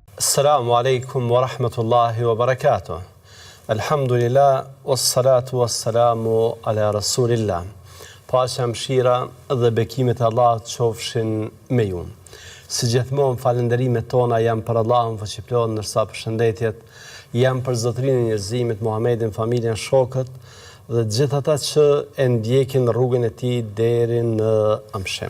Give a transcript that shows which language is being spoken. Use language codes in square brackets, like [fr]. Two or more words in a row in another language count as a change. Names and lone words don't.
[ar] السلام عليكم ورحمة الله وبركاته الحمد لله والصلاة والسلام على رسول الله. [sq] Paqja, mëshira dhe bekimet e Allahut qofshin me ju. Si gjithmonë falënderimet tona janë për Allahun fuqiplot, ndërsa përshëndetjet janë për Zotrinë e njerëzimit Muhamedin, familjen, shokët dhe gjithë ata që e ndjekin rrugën e tij deri në amshim.